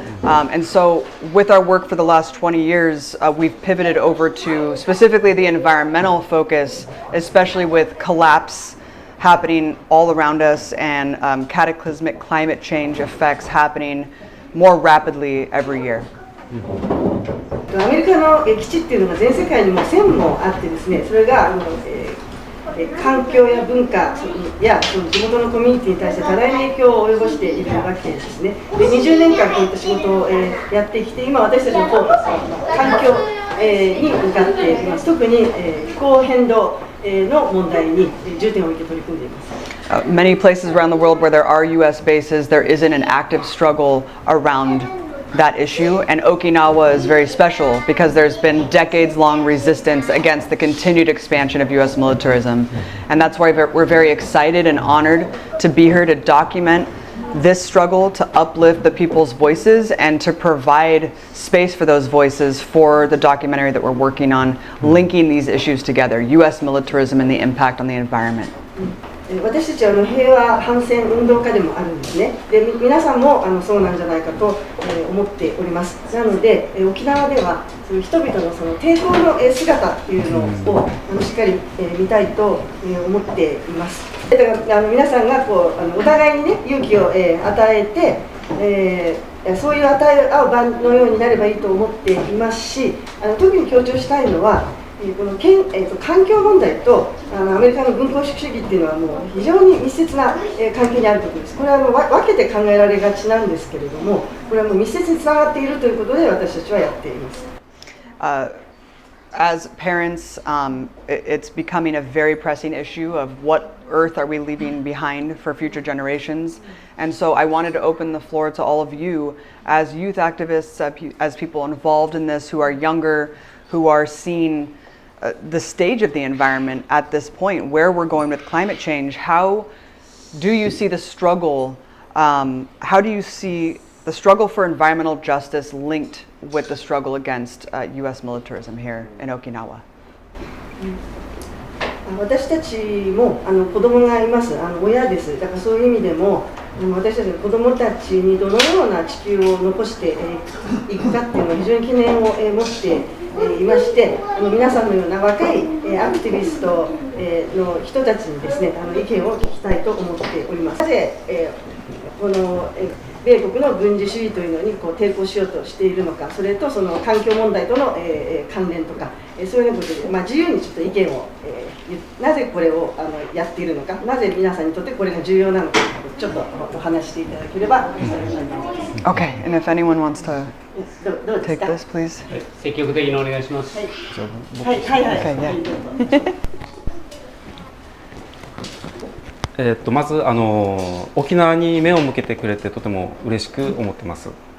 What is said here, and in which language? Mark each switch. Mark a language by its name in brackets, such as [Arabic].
[English] And so with our work for the last 20 years, we've pivoted over to specifically the environmental focus, especially with collapse happening all around us and cataclysmic climate change effects happening more rapidly every year. [Japanese] アメリカの基地っていうのが全世界にも1000もあってですね、それが環境や文化やその地元のコミュニティに対して多大な影響を及ぼしているわけですね。で、20年間こういった仕事をやってきて、今私たちのフォーカスは環境に向かっています。特に気候変動の問題に重点を置いて取り組んでいます。 [English] Many places around the world where there are US bases, there isn't an active struggle around that issue, and Okinawa is very special because there's been decades-long resistance against the continued expansion of US militarism, and that's why we're very excited and honored to be here to document this struggle, to uplift the people's voices and to provide space for those voices for the documentary that we're working on, linking these issues together, US militarism and the impact on the environment. [Japanese] 私たちは平和反戦運動家でもあるんですね。で、皆さんもそうなんじゃないかと思っております。なので沖縄ではその人々のその抵抗の姿っていうのをしっかり見たいと思っています。だから皆さんがこうお互いにね勇気を与えて、そういう与え合う場のようになればいいと思っていますし、特に強調したいのはこの環境問題とアメリカの軍港主義っていうのはもう非常に密接な関係にあることです。これは分けて考えられがちなんですけれども、これはもう密接につながっているということで私たちはやっています。 [English] As parents, it's becoming a very pressing issue of what earth are we leaving behind for future generations. And so I wanted to open the floor to all of you as youth activists, as people involved in this who are younger, who are seeing the stage of the environment at this point, where we're going with climate change. How do you see the struggle? How do you see the struggle for environmental justice linked with the struggle against US militarism here in Okinawa? [Japanese] 私たちも子供がいます。親です。だからそういう意味でも私たちの子供たちにどのような地球を残していくかっていうのを非常に懸念を持っていまして、皆さんのような若いアクティビストの人たちにですね意見を聞きたいと思っております。なぜこの米国の軍事主義というのにこう抵抗しようとしているのか、それとその環境問題との関連とか、そういうようなことで、自由にちょっと意見をなぜこれをやっているのか、なぜ皆さんにとってこれが重要なのか、ちょっとお話していただければ幸いと思います。 [English] Okay, and if anyone wants to take this, please. [Japanese] 積極的にお願いします。はいはいはい。まず沖縄に目を向けてくれてとても嬉しく思ってます。